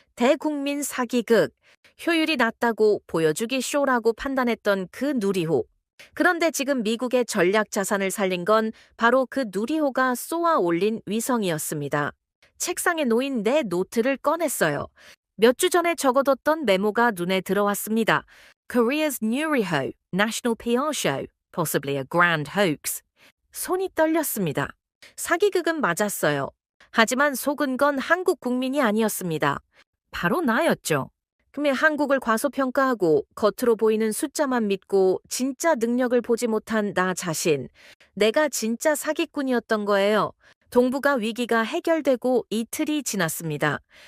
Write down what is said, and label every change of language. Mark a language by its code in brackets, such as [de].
[ko] 대국민 사기극. 효율이 낮다고 보여주기 쇼라고 판단했던 그 누리호. 그런데 지금 미국의 전략 자산을 살린 건 바로 그 누리호가 쏘아 올린 위성이었습니다. 책상에 놓인 내 노트를 꺼냈어요. 몇 주 전에 적어뒀던 메모가 눈에 들어왔습니다. [en] Korea's Nuriho, National PR Show, possibly a grand hoax. [ko] 손이 떨렸습니다. 사기극은 맞았어요. 하지만 속은 건 한국 국민이 아니었습니다. 바로 나였죠. 그럼 한국을 과소평가하고 겉으로 보이는 숫자만 믿고 진짜 능력을 보지 못한 나 자신. 내가 진짜 사기꾼이었던 거예요. 동북아 위기가 해결되고 이틀이 지났습니다.